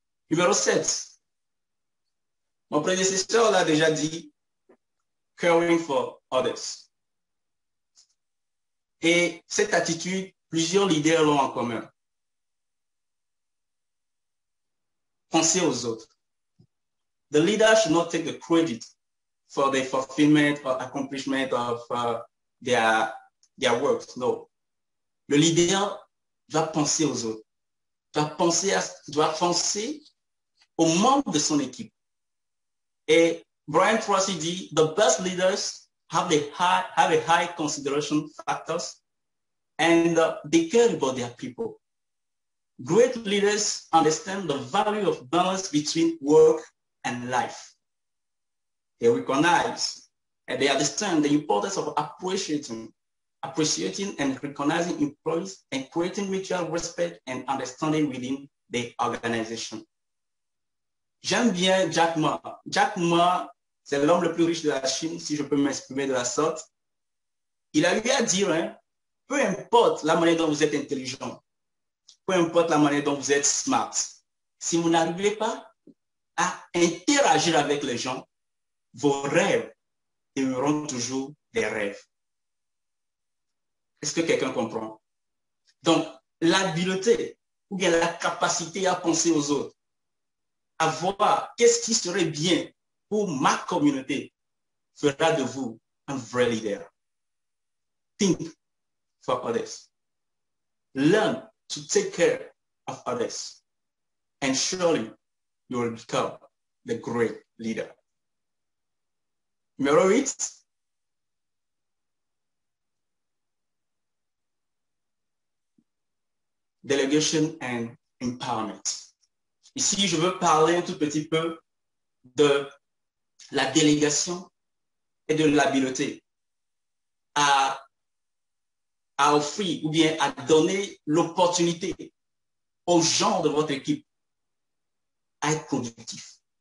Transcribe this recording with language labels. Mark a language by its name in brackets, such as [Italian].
[French] Numéro 7. Mon prédécesseur l'a déjà dit, [English] caring for others. [French] Et cette attitude, plusieurs leaders l'ont en commun. Penser aux autres. [English] The leader should not take the credit for the fulfillment or accomplishment of their work. No. [French] Le leader doit penser aux autres. Doit penser aux membres de son équipe. Et Brian Tracy dit, [English] the best leaders have a high consideration factors and they care about their people. Great leaders understand the value of balance between work and life. They recognize and they understand the importance of appreciating and recognizing employees and creating mutual respect and understanding within the organization. [French] J'aime bien Jack Ma. Jack Ma, c'est l'homme le plus riche de la Chine, si je peux m'exprimer de la sorte. Il a eu à dire, hein, peu importe la manière dont vous êtes intelligent, peu importe la manière dont vous êtes smart, si vous n'arrivez pas à interagir avec les gens, vos rêves demeureront toujours des rêves. Est-ce que quelqu'un comprend? Donc, l'habileté ou bien la capacité à penser aux autres, à voir qu'est-ce qui serait bien pour ma communauté, fera de vous un vrai leader. [English] Think for others. Learn to take care of others. And surely you will become the great leader. [French] Numéro 8. [English] Delegation and empowerment. [French] Ici, je veux parler un tout petit peu de la délégation et de l'habileté à offrir ou bien à donner l'opportunité aux gens de votre équipe à être productifs.